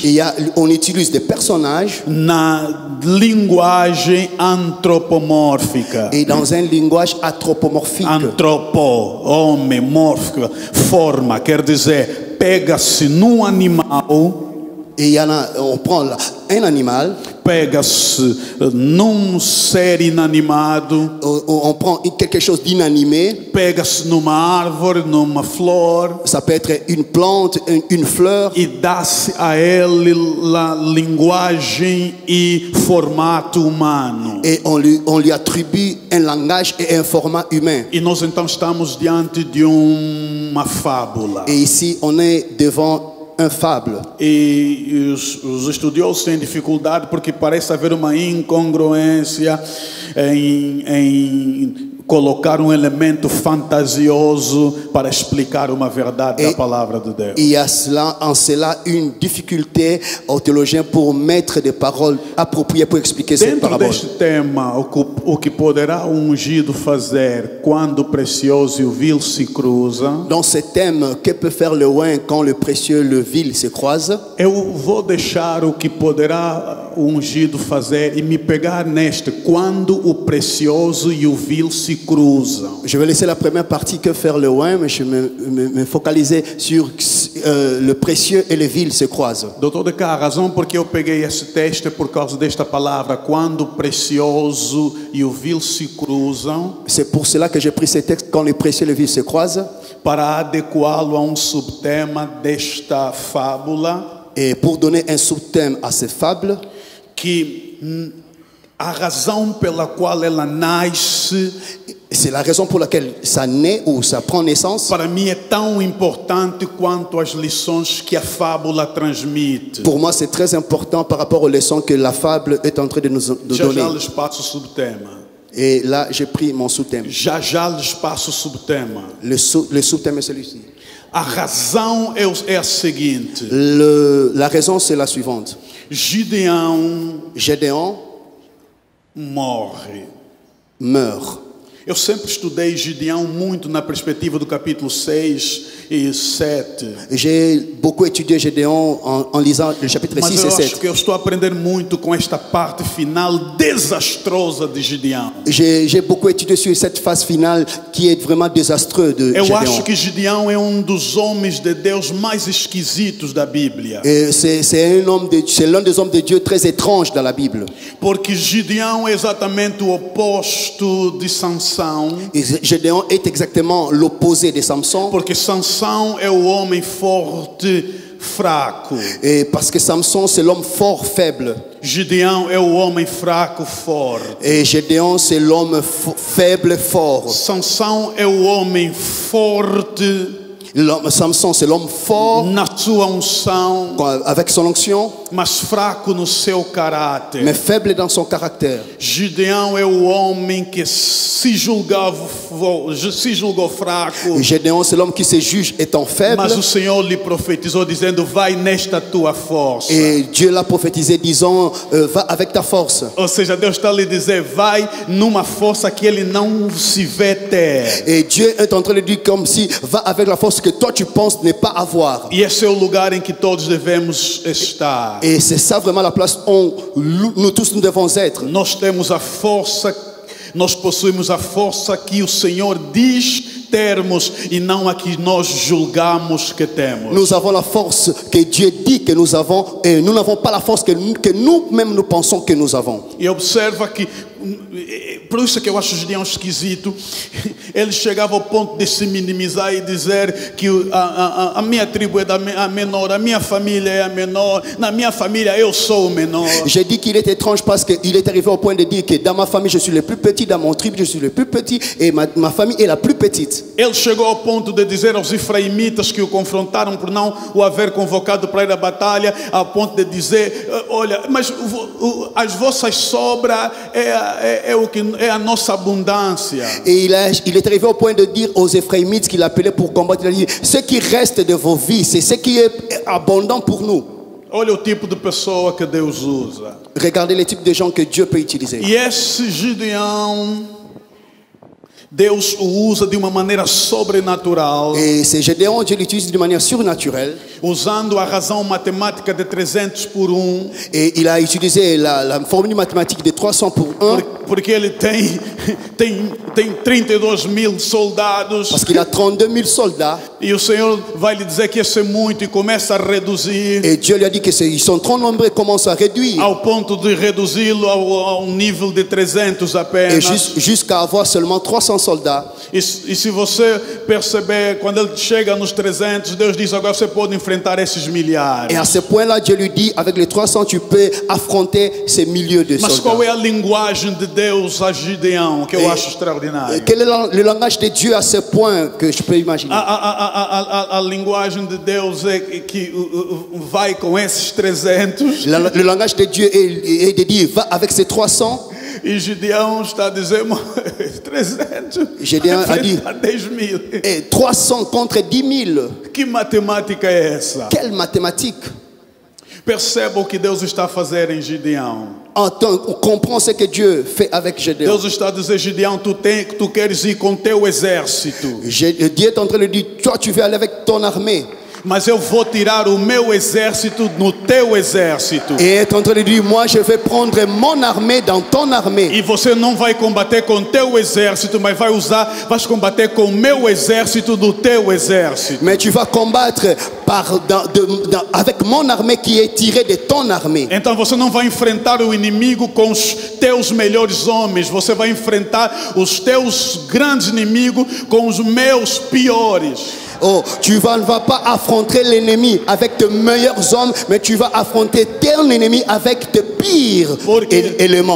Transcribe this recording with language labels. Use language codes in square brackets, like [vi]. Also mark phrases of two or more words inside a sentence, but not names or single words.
[fr] on utilise des personnages [pt] na linguagem antropomórfica. [fr] et dans un langage anthropomorphique. [pt] Homem, mórfica, forma, quer dizer, pega-se num animal, [fr] Et on prend un animal, [pt] pega-se num ser inanimado, [fr] on prend quelque chose d'inanimé, [pt] pega-se numa árvore, numa flor, [fr] ça peut être une plante, une fleur, [pt] e dá-se a ele a linguagem e formato humano. [fr] et on lui attribue un langage et un format humain. [pt] E nós então estamos diante de uma fábula. [fr] Et ici, on est devant un fable. [pt] E os estudiosos têm dificuldade porque parece haver uma incongruência em colocar um elemento fantasioso para explicar uma verdade da palavra de Deus. [fr] Il y a en cela une difficulté aux théologiens pour mettre des paroles appropriées pour expliquer cette [pt] Dentro [fr] parabole. [pt] deste tema, o que poderá o ungido fazer quando o precioso e o vil se cruzam? [fr] Dans ce thème, que peut faire le oint quand le précieux et le vil se croisent? [pt] Eu vou deixar o que poderá o ungido fazer e me pegar neste, quando o precioso e o vil se cruzam. [fr] Je vais laisser la première partie, que faire le oint, mais je vais me focaliser sur le précieux et le vil se croisent. [pt] Doutor de cá, a razão porque eu peguei esse texto é por causa desta palavra, quando o precioso e o vil se cruzam, [fr] C'est pour cela que j'ai pris ce texte, quand le précieux et le vil se croisent, [pt] para adequá-lo a subtema desta fábula, [fr] et pour donner un sous-thème à ces fables, [pt] que a razão pela qual ela nasce, [fr] c'est la raison pour laquelle ça naît ou ça prend naissance. [pt] para mim é tão importante quanto as lições que a fábula transmite. [fr] Pour moi, c'est très important par rapport aux leçons que la fable est en train de nous [pt] Já [fr] donner. [pt] já lhes passo o subtema. [fr] Et là, j'ai pris mon sous-thème. [pt] Já já lhes passo o subtema. [fr] Le sous-thème est celui-ci. [pt] A razão é a seguinte: [fr] La raison, c'est la suivante. [pt] Gideão [fr] Gédéon [pt] morre. [fr] meurt. [pt] Eu sempre estudei Gideão muito na perspectiva do capítulo 6 e 7. [fr] J'ai beaucoup étudié Gédéon en lisant le chapitre [pt] Mas [fr] 6 [pt] eu [fr] et [pt] acho [fr] 7. [pt] que eu estou a aprender muito com esta parte final desastrosa de Gideão. [fr] J'ai beaucoup étudié sur cette phase finale qui est vraiment désastreuse de [pt] Eu acho [fr] Gédéon. [pt] que Gideão é um dos homens de Deus mais esquisitos da Bíblia. [fr] Et c'est l'un des hommes de Dieu très étrange dans la Bible. [pt] Porque Gideão é exatamente o oposto de Sansão. [fr] Et Gédéon est exactement l'opposé de Samson. [pt] Porque Sansão é o homem forte, fraco. [fr] Et parce que Samson, c'est l'homme fort, faible. [pt] Gideão é o homem fraco, forte. [fr] Et Gédéon, c'est l'homme faible, fort. [pt] Sansão é o homem forte [fr] Samson, c'est l'homme fort [pt] na sua unção, [fr] avec son onction, [pt] mas fraco no seu caráter. [fr] mais faible dans son caractère. [pt] Gideão é o homem que se julgou fraco, [fr] Et Gédéon, c'est l'homme qui se juge étant faible. [pt] mas o Senhor lhe profetizou dizendo: vai nesta tua força. [fr] Et Dieu l'a prophétisé disant, va avec ta force. [pt] Ou seja, Deus está a lhe dizer: vai numa força que ele não se vê ter. [fr] Et Dieu est en train de dire comme si, va avec la force que toi tu penses ne pas avoir. [pt] E esse é o lugar em que todos devemos estar. [fr] Et c'est ça vraiment la place où nous tous nous devons être. [pt] Nós temos a força, nós possuímos a força que o Senhor diz termos e não a que nós julgamos que temos. [fr] Nous avons la force que Dieu dit que nous avons et nous n'avons pas la force que nous-mêmes nous pensons que nous avons. [pt] E observa que, por isso que eu acho Gideão esquisito, ele chegava ao ponto de se minimizar e dizer que a minha tribo é a menor, a minha família é a menor, na minha família eu sou o menor. [fr] J'ai dit qu'il est étrange parce qu'il est arrivé au point de dire que dans ma famille je suis le plus petit, dans mon tribu je suis le plus petit et ma famille est la plus petite. [pt] Ele chegou ao ponto de dizer aos efraimitas que o confrontaram por não o haver convocado para ir à batalha, ao ponto de dizer: olha, mas as vossas sobras é a nossa abundância. [fr] Et il est arrivé au point de dire aux Éphraïmites qu'il appelait pour combattre, il a dit: ce qui reste de vos vies, c'est ce qui est abondant pour nous. [pt] Olha o tipo de pessoa que Deus usa. [fr] Regardez les types de gens que Dieu peut utiliser. [pt] E esse Gideão, Deus o usa de uma maneira sobrenatural, [fr] Et c'est Gédéon, Dieu l'utilise d'une manière surnaturelle. [pt] usando a razão matemática de 300 por 1, [fr] Et il a utilisé la formule mathématique de 300 pour 1 [pt] porque ele tem 32.000 soldados. [fr] parce qu'il a 32 000 soldats. [pt] E o Senhor vai lhe dizer que isso é muito e começa a reduzir [fr] Et Dieu lui a dit qu'ils sont trop nombreux et commence à réduire. [pt] ao ponto de reduzi-lo ao nível de 300 [fr] Et [pt] apenas. [fr] jusqu'à avoir seulement 300 soldats. [pt] E se você perceber, quando ele chega nos 300, Deus diz: agora você pode enfrentar esses milhares. [fr] Et à ce point-là, Dieu lui dit, avec les 300, tu peux affronter ces milliers de [pt] Mas qual é [fr] soldats. [pt] a linguagem de Deus a Gideão, que eu acho extraordinário? [fr] Quel est le langage de Dieu à ce point que je peux imaginer? [pt] A linguagem de Deus é que vai com esses 300. [fr] Le langage de Dieu est de dire, va avec ces 300. [pt] E Gideão está a dizer: 300 [fr] Gideão a dit, [pt] a 10.000. [fr] et 300 contre 10 000. [pt] Que matemática é essa? [fr] Quelle mathématique! [pt] Perceba o que Deus está a fazer em Gideão. [fr] On comprend ce que Dieu fait avec Gédéon. [pt] Deus está a dizer: Gideão, tu queres ir com teu exército, [fr] Dieu est en train de dire, toi tu veux aller avec ton armée. [pt] mas eu vou tirar o meu exército no teu exército. [fr] Et est en train de dire, moi je vais prendre mon armée dans ton armée. [pt] E você não vai combater com teu exército, mas vais combater com o meu exército do teu exército. [fr] Mais tu vas combattre avec mon armée qui est tirée de ton armée. [pt] Então você não vai enfrentar o inimigo com os teus melhores homens, você vai enfrentar os teus grandes inimigos com os meus piores. [fr] Oh, tu ne vas pas affronter l'ennemi avec tes meilleurs hommes, mais tu vas affronter ton ennemi avec tes pires éléments.